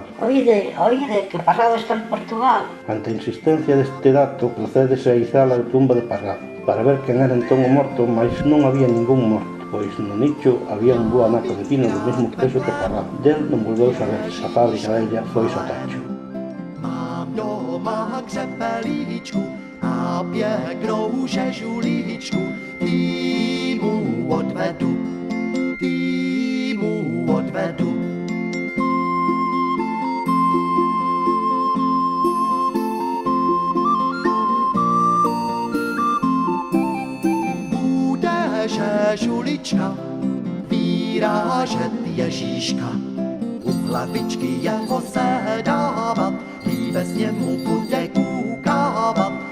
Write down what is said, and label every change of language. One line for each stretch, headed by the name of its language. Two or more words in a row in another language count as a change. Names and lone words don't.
Galician: Oíde, que Parrado está en Portugal. Ante a insistencia deste dato, procédese a izar a tumba de Parrado, para ver quen era entón o morto, mas non había ningún morto, pois no nicho había un bo anaco de pino do mesmo peso que Parrado. Del non volveu saber, a fábrica della foi ao tacho.
Czech: Mám doma křepelíčku a pěknou žežuličku, ty mu odvedu. Bude žežulička vyrážet Ježíška, u hlavičky jeho se dávat, líbez němu bude koukávat.